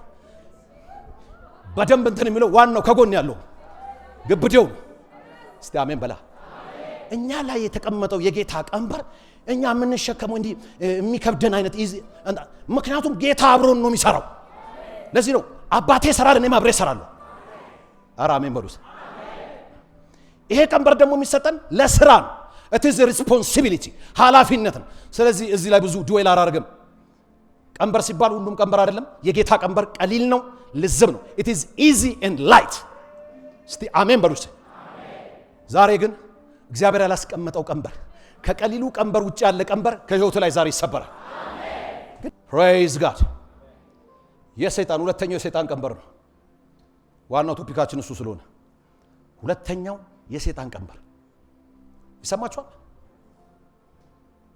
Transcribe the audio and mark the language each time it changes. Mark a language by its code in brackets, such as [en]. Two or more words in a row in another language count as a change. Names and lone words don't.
[am] በደንብ እንትን የሚለው ዋናው ከጎን ያለው ግብዴው። እስቲ አሜን በላ። እኛ ላይ የተቀመጠው የጌታ ቀንበር እኛ የምንሸከመው እንዲህ የሚከብደን አይነት ምክንያቱም ጌታ አብሮን ነው የሚሰራው። ለዚህ ነው አባቴ ይሰራል እኔም አብሬ እሰራለሁ። አሜን በሉስ። ይሄ ቀንበር ደግሞ የሚሰጠን ለስራ ነው። [en] it is a responsibility [am] ኃላፊነት ነው። ስለዚህ እዚህ ላይ ብዙ ዱዌል አላደርግም። ቀንበር ሲባል ሁሉም ቀንበር አይደለም። የጌታ ቀንበር ቀሊል ነው፣ ልዝብ ነው። [en] it is easy and light። [am] እስቲ አሜን በሉስ። ዛሬ ግን እግዚአብሔር ያላስቀመጠው ቀንበር ከቀሊሉ ቀንበር ውጭ ያለ ቀንበር ከህይወቱ ላይ ዛሬ ይሰበራል። አሜን [en] praise God። [am] የሰይጣን ሁለተኛው የሰይጣን ቀንበር ነው። ዋናው ቶፒካችን እሱ ስለሆነ ሁለተኛው የሰይጣን ቀንበር ይሰማችኋል?